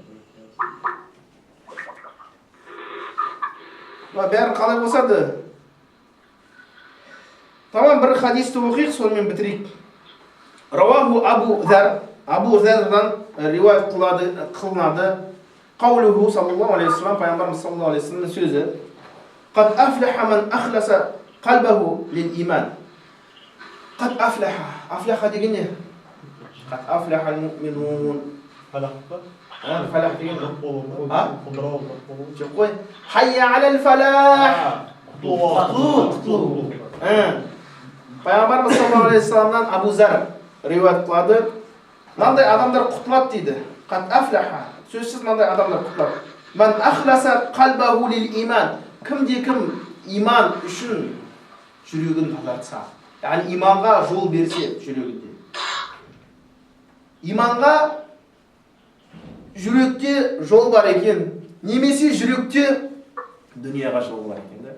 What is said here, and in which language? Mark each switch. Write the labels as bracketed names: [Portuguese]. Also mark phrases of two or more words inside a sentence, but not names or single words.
[Kazakh] Бәрін қалай болсады? Тамам бір хадисті оқиық, сонымен бітірейік. Раваху Абу Зардан риуаят қылынады. Қаулуху [Arabic] صلى الله عليه وسلم, [Kazakh] пайғамбарымыз [Arabic] صلى الله عليه وسلم [Kazakh] сөзі. [Arabic] قد أفلح من أخلص قلبه للإيمان. قد أفلح. أفلح [Kazakh] деген не? [Arabic] قد أفلح المؤمنون. [Kazakh] Фалах па? Фалах деген жоқ қой. [Arabic] حي على الفلاح. [Kazakh] Құтылу. Пайғамбарымыз [Arabic] صلى الله عليه وسلم [Kazakh] Абу Зар риуаят қылады. Мынандай адамдар құтылады дейді. [Arabic] قد أفلح. [Kazakh] Сөзсіз мынандай адамдар құтылады. [Arabic] من أخلص قلبه للإيمان. [Kazakh] Кім-де-кім иман үшін жүрегін тазартса, яғни иманға жол берсе жүрегінде. Иманға жүректе жол бар екен, немесе жүректе дүнияға жол бар екен.